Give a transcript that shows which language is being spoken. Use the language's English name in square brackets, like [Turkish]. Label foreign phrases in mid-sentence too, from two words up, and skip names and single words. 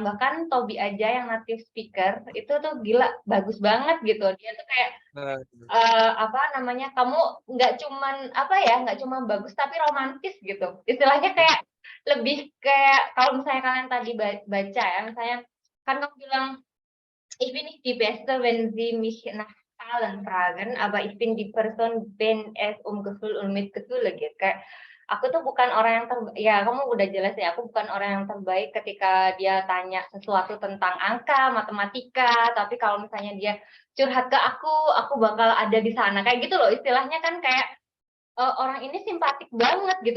[Indonesian] Bahkan Tobi aja yang [English] native speaker, [Indonesian] itu tuh gila, bagus banget gitu. Dia tuh kayak Nah, apa namanya, kamu nggak cuman, apa ya, nggak cuma bagus tapi romantis gitu. Istilahnya kayak lebih kayak kalau misalnya kalian tadi baca ya, misalnya kan kamu bilang, [German] "Ich bin nicht die Beste, wenn Sie mich nach Zahlen fragen, aber ich bin die Person, wenn es Gefühl und Mitgefühle geht." [Indonesian] Kayak, aku tuh bukan orang yang ya kamu udah jelas ya, aku bukan orang yang terbaik ketika dia tanya sesuatu tentang angka, matematika, tapi kalau misalnya dia curhat ke aku bakal ada di sana, kayak gitu loh istilahnya kan kayak, orang ini simpatik banget gitu.